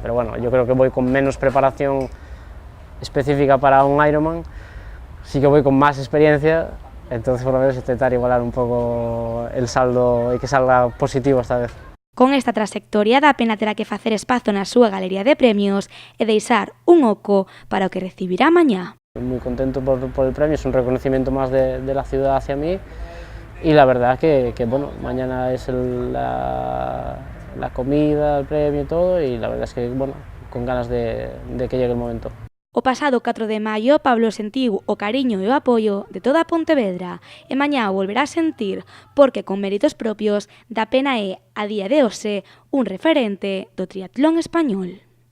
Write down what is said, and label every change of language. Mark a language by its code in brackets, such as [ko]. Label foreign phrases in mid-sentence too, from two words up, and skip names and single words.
[es] Pero yo creo que voy con menos preparación específica para un Ironman, sí que voy con más experiencia, entonces por lo menos intentar igualar un poco el saldo y que salga positivo esta vez. [gl] Con esta trayectoria Dapena terá que facer espazo na súa galería de premios e deixar un oco para o que recibirá mañá. [es] Muy contento por el premio, es un reconocimiento más de la ciudad hacia mí. Y la verdad que mañana es la comida, el premio y todo, y la verdad es que, con ganas de que llegue el momento. [gl] O pasado 4 de maio, Pablo sentiu o cariño e o apoio de toda Pontevedra, e mañá o volverá a sentir, porque con méritos propios, Dapena é, a día de hoxe, un referente do triatlón español.